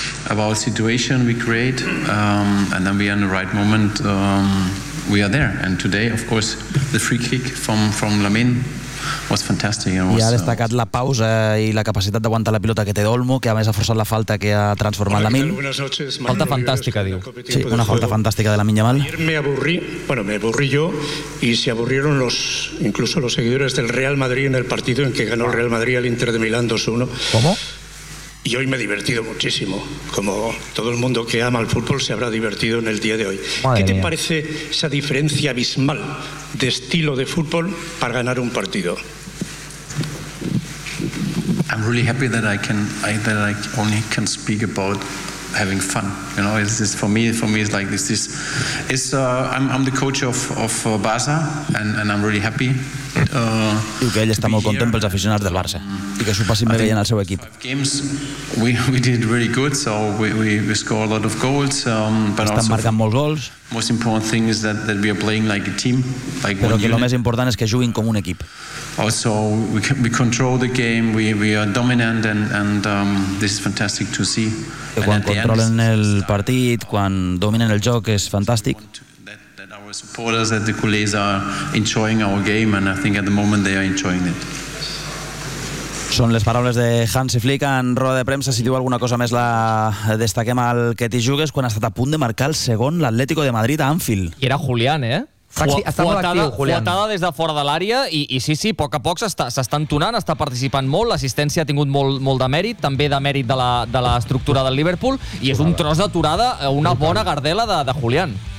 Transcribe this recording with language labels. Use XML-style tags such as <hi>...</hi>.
<en>About situation we create, and then we are in the right moment, we are there. And today, of course, the free kick from Lamine was fantastic.</en> <ca>I ha destacat la pausa i la capacitat d'aguantar la pilota que té Olmo, que a més ha forçat la falta que ha transformat Lamine. Falta fantàstica, diu. Sí, una falta fantàstica de Lamine Yamal.</ca> <es>Ayer me aburrí yo, y se aburrieron incluso los seguidores del Real Madrid en el partido en que ganó el Real Madrid al Inter de Milán 2-1. ¿Cómo? Y hoy me he divertido muchísimo, como todo el mundo que ama el fútbol se habrá divertido en el día de hoy. Madre ¿Qué te mía. Parece esa diferencia abismal de estilo de fútbol para ganar un partido?</es> <en>I'm really happy that I only can speak about having fun. You know, it's just for me it's like this. I'm the coach of Barça and I'm really happy.</en> <ca>Diu que ell està molt content pels aficionats del Barça i que s'ho passin bé veient el seu equip.</ca> <en>We did really good, so we scored a lot of goals, but</en> <ca>estan marcant molts gols.</ca> <en>Most important thing is that we are playing like a team, like</en> <ca>però que el més important és que juguin com un equip.</ca> <en>Also we control the game, we are dominant and this is fantastic to see.</en> <ca>Que quan controlen el partit, quan dominen el joc, és fantàstic.</ca> <en>Supporters at the Culés are enjoying our game and I think at the moment they are enjoying it.</en> <ca>Són les paraules de Hansi Flick en roda de premsa. Si diu alguna cosa més, la destaquem al que t'hi jugues quan ha estat a punt de marcar el segon l'Atlético de Madrid a Anfield. I era Julián, eh? Fuatada des de fora de l'àrea i sí, a poc a poc s'està entonant, està participant molt, l'assistència ha tingut molt de mèrit, també de mèrit de la estructura del Liverpool, i és un tros d'aturada, una bona gardela de Julián.</ca>